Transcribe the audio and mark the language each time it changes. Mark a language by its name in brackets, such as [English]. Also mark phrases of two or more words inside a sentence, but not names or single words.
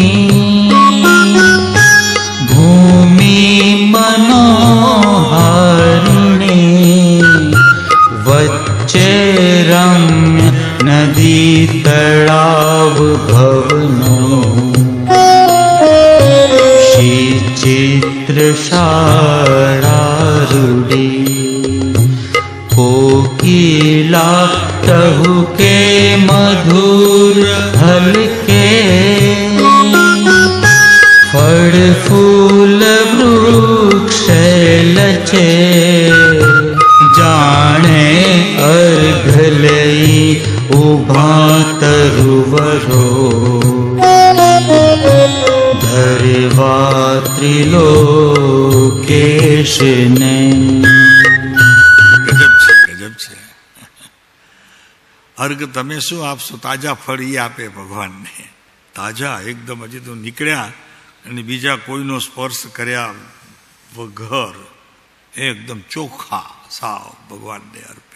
[Gujarati] ભૂમિ મનોહારિણી વચ્ચે રમ્ય નદી તળાવ ભવનો શ્રી ચિત્રશાળા રૂઢી કોકિલા તહુ કે મધુર હલકે ફળ ફૂલ વૃક્ષ લચે જાણે અર્ઘ લઈ ઉભા તરુવરો ધરવા ત્રિલોકેશ ને. અર્ઘ તમે શું આપશો? તાજા ફળ એ આપે ભગવાનને. તાજા એકદમ હજી તો નીકળ્યા અને બીજા કોઈનો સ્પર્શ કર્યા વગર એકદમ ચોખ્ખા સાવ ભગવાનને અર્પે.